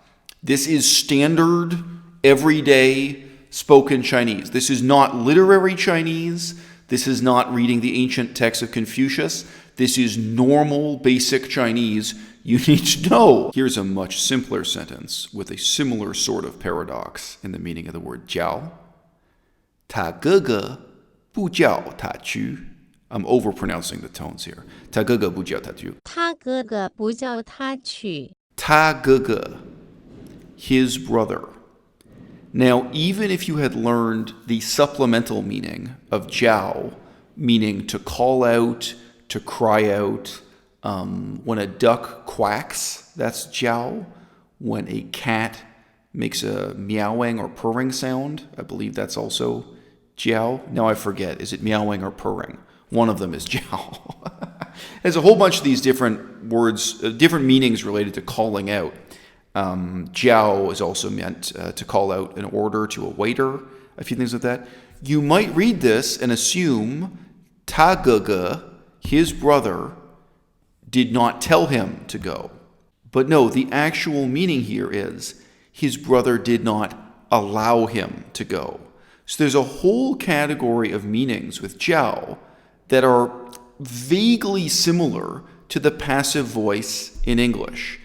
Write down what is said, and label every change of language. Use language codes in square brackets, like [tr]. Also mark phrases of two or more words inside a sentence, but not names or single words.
[en] This is standard, everyday spoken Chinese. This is not literary Chinese. This is not reading the ancient texts of Confucius. This is normal, basic Chinese you need to know. Here's a much simpler sentence with a similar sort of paradox in the meaning of the word jiao. [zh] 他哥哥不叫他去. [en] I'm overpronouncing the tones here. [zh] 他哥哥不叫他去. 他哥哥不叫他去他哥哥, [en] his brother. Now, even if you had learned the supplemental meaning of jiao, meaning to call out, to cry out, when a duck quacks, that's jiao. When a cat makes a meowing or purring sound, I believe that's also jiao. Now I forget, is it meowing or purring? One of them is jiao. There's a whole bunch of these different words, different meanings related to calling out. Jiao is also meant to call out an order to a waiter, a few things like that. You might read this and assume [zh] 他哥哥, [en] his brother, did not tell him to go. But no, the actual meaning here is his brother did not allow him to go. So there's a whole category of meanings with jiao that are vaguely similar to the passive voice in English.